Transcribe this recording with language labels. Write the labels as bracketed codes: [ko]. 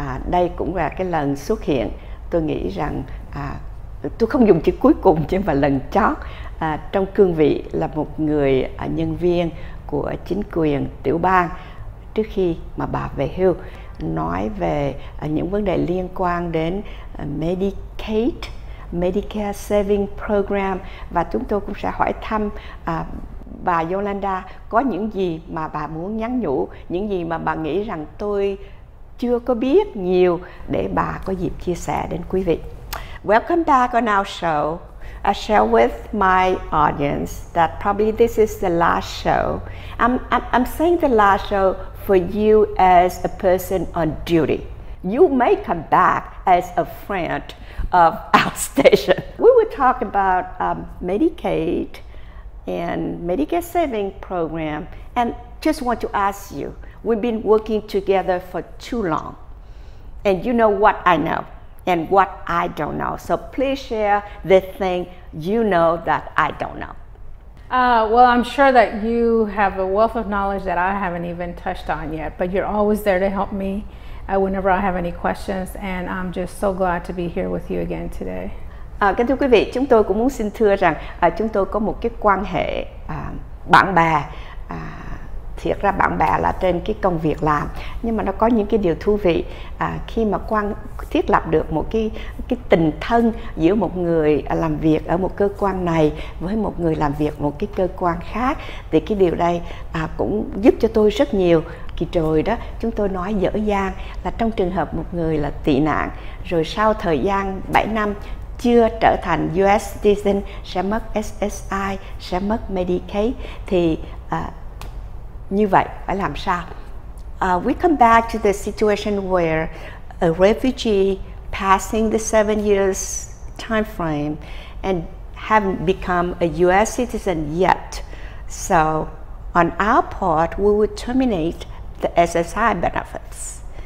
[vi] Đây cũng là cái lần xuất hiện, tôi nghĩ rằng tôi không dùng chữ cuối cùng nhưng mà lần chót trong cương vị là một người nhân viên của chính quyền tiểu bang trước khi mà bà về hưu, nói về những vấn đề liên quan đến Medicaid, Medicare Saving Program, và chúng tôi cũng sẽ hỏi thăm bà Yolanda có những gì mà bà muốn nhắn nhủ, những gì mà bà nghĩ rằng tôi chưa có biết nhiều để bà có dịp chia sẻ đến quý vị. [en] Welcome back on our show. I share with my audience that probably this is the last show. I'm saying the last show for you as a person on duty. You may come back as a friend of our station. We will talk about Medicaid and Medicare Saving Program, and just want to ask you, we've been working together for too long, and you know what I know and what I don't know. So please share the thing you know that I don't know. Well, I'm sure that you have a wealth of knowledge that I haven't even touched on yet, but you're always there to help me whenever I have any questions, and I'm just so glad to be here with you again today. [vi] Kính thưa quý vị, chúng tôi cũng muốn xin thưa rằng chúng tôi có một cái quan hệ bạn bè. Thiệt ra bạn bè là trên cái công việc làm, nhưng mà nó có những cái điều thú vị khi mà thiết lập được một cái tình thân giữa một người làm việc ở một cơ quan này với một người làm việc một cái cơ quan khác, thì cái điều đây cũng giúp cho tôi rất nhiều. Kỳ rồi đó, chúng tôi nói dở dang là trong trường hợp một người là tị nạn, rồi sau thời gian 7 năm chưa trở thành US citizen, sẽ mất SSI, sẽ mất Medicaid, thì như vậy phải làm sao? [en] We come back to the situation where a refugee passing the 7 years time frame and haven't become a US citizen yet. So on our part, we would terminate the SSI benefits.